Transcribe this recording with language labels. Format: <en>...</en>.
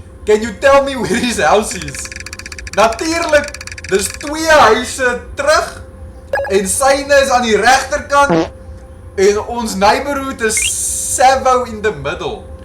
<en>Can you tell me where his house is?</en> <af>Natuurlijk, dis 2 huise terug. En syne is aan die regterkant. En ons neighborhood is Savo</af> <en>in the middle.</en>